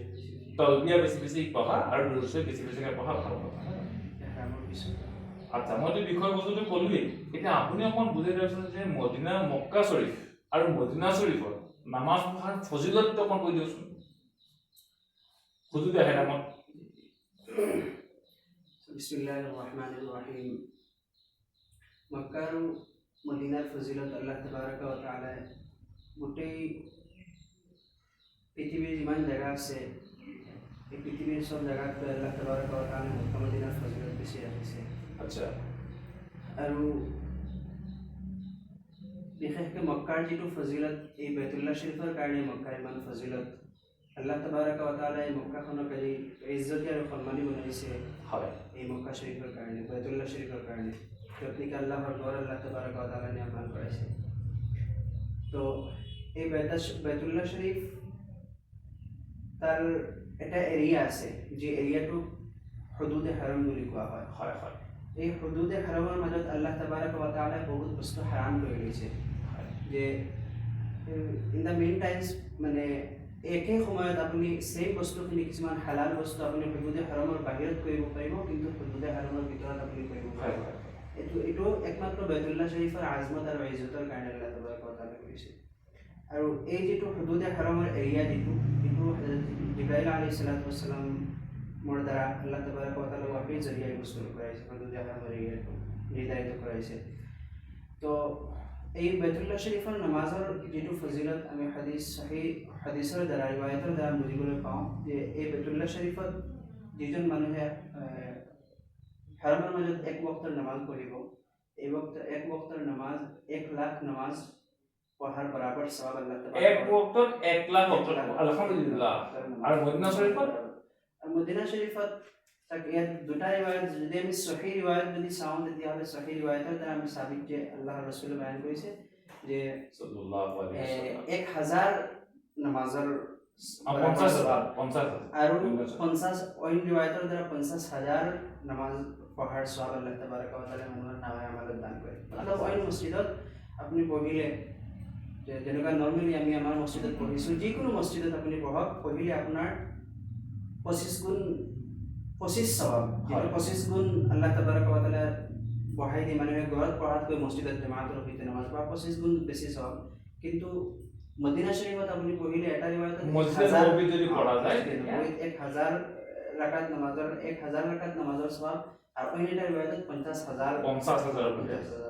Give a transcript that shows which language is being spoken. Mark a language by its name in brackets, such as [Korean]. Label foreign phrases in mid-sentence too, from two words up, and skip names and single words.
[Assamese] দৰুদ শ্বৰীফ বেছি বেছিকৈ পঢ়া ভাল আচ্ছা মই এই বিষয়বস্তুটো ক'লোৱেই এতিয়া আপুনি অকণমান বুজাই দিয়কচোন যে মদিনা মক্কা শ্বৰীফ আৰু মদিনা শ্বৰীফত নামাজ পঢ়াৰ ফজিলতটো অকণ কৈ দিয়কচোন হুজুৰ আহে নামত [Arabic] بسم الله الرحمن الرحيم [Assamese] মক্কা আৰু মদিনাৰ ফজিলত [Arabic] الله تبارك وتعالى [Assamese] গোটেই পৃথিৱীৰ যিমান জেগা আছে এই পৃথিৱীৰ সব জেগাত [Arabic] الله تبارك وتعالى [Assamese] মক্কা মদিনাৰ ফজিলত বেছি ৰাখিছে আচ্ছা আৰু বিশেষকৈ মক্কাৰ যিটো ফজিলত এই বাইতুল্লাহ শৰীফৰ কাৰণে মক্কাৰ ইমান ফজিলত [Arabic] الله تبارك وتعالى [Assamese] এই মক্কাখনক ইজ্জতি আৰু সন্মানী বনাইছে হয় এই মক্কা শৰীফৰ কাৰণে বাইতুল্লাহ শৰীফৰ কাৰণে গতিকে আল্লাহৰ ঘৰ [Arabic] الله تبارك وتعالى [Assamese] নিৰ্মাণ কৰাইছে তো এই বাইতুল্লাহ শৰীফ তাৰ এটা এৰিয়া আছে যি এৰিয়াটো হুদুদে হাৰাম বুলি কোৱা হয় হয় হয় এই হুদুদে হাৰামৰ মাজত [Arabic] الله تبارك وتعالى [Assamese] বহুত বস্তু হাৰাম কৰি লৈছে যে [English] in the main times [Assamese] মানে একে সময়ত আপুনি সেই বস্তুখিনি কিছুমান হালাল বস্তু আপুনি হুদুদে হাৰামৰ বাহিৰত কৰিব পাৰিব কিন্তু হুদুদে হাৰামৰ ভিতৰত আপুনি কৰিব পাৰিব এইটো একমাত্ৰ বাইতুল্লাহ শৰীফৰ আজমত আৰু ইজ্জতৰ কাৰণে [Arabic] الله تبارك وتعالى [Assamese] কৰিছে আৰু এই যিটো হুদুদে হাৰামৰ এৰিয়া যিটো জিব্ৰাইল [Arabic] عليه الصلاة والسلام [Assamese] মোৰ দ্বাৰা [Arabic] الله تبارك وتعالى [Assamese] ওয়াহিৰ জৰিয়তে গোচৰ কৰাইছে হুদুদে হাৰামৰ এৰিয়াটো নিৰ্ধাৰিত কৰাইছে তো এই বাইতুল্লাহ শৰীফৰ নামাজৰ যিটো ফজিলত আমি হাদিছৰ দ্বাৰা ৰিৱায়াতৰ দ্বাৰা বুজিবলৈ পাওঁ যে এই বাইতুল্লাহ শৰীফত যিজন মানুহে হাৰামৰ মাজত এক ওয়াক্তৰ নামাজ পঢ়িব এই এক ওয়াক্তৰ নামাজ 1 লাখ নামাজ পঢ়াৰ বৰাবৰ সওয়াব [Arabic] الله تعالى [Assamese] এক ওয়াক্তত 1 লাখ ওয়াক্ত আলহামদুলিল্লাহ আৰু মদিনা শৰীফত মদিনা শৰীফত তাক ইয়াত দুটা ৰিৱায়াত যদি আমি সহি ৰিৱায়াত যদি চাওঁ তেতিয়াহ'লে সহি ৰিৱায়াতৰ দ্বাৰা আমি সাবিত যে আল্লাহৰ ৰাসূলে বয়ান কৰিছে যে [Arabic] صلى الله عليه [Assamese] ওয়াসাল্লাম 1000 নামাজৰ 50 আৰু 50 অইন ৰিৱায়াতৰ দ্বাৰা 50000 নামাজ পঢ়াৰ সওয়াব [Arabic] الله تبارك وتعالى [Assamese] মানুহৰ নামে আমালত দান কৰে অলপ অইন মছজিদত আপুনি পঢ়িলে যেনেকুৱা নৰ্মেলি আমি আমাৰ মছজিদত পঢ়িছোঁ যিকোনো মছজিদত আপুনি পঢ়িলে আপোনাৰ 25 গুণ 25 সওয়াব 25 গুণ [Arabic] الله تبارك وتعالى [Assamese] বঢ়াই দিয়ে মানুহে ঘৰত পঢ়াতকৈ মছজিদত জামাতৰ সৈতে নামাজ পঢ়া 25 গুণ বেছি সওয়াব কিন্তু মদিনা শৰীফত আপুনি পঢ়িলে এটা ৰিৱায়াতত মছজিদ নবী যদি পঢ়া যায় 1000 রাকাত নামাজৰ সওয়াব আৰু অন্য এটা ৰিৱায়াতত 50000